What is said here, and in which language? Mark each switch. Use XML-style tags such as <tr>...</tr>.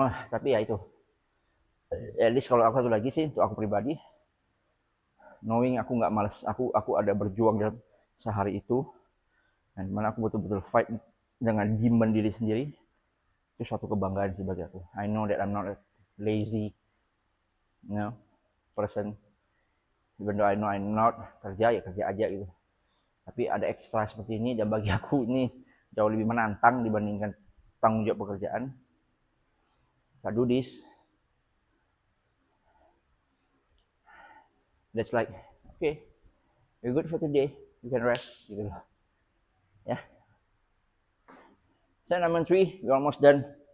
<id>Tapi ya itu. At least kalau aku satu lagi sih, untuk aku pribadi, knowing aku nggak males, aku ada berjuang dalam sehari itu, dan mana aku betul-betul fight dengan demon diri sendiri, itu suatu kebanggaan sih bagi aku.</id> <en>I know that I'm not a lazy, person. Even though I know I'm not,</en> <id>kerja aja gitu. Tapi ada ekstra seperti ini, dan bagi aku ini jauh lebih menantang dibandingkan tanggung jawab pekerjaan.</id> <en>If I do this, that's like, okay, you're good for today, you can rest,</en> <id>gitu loh. Ya.</id> <en>Set number 3, we're almost done.</en>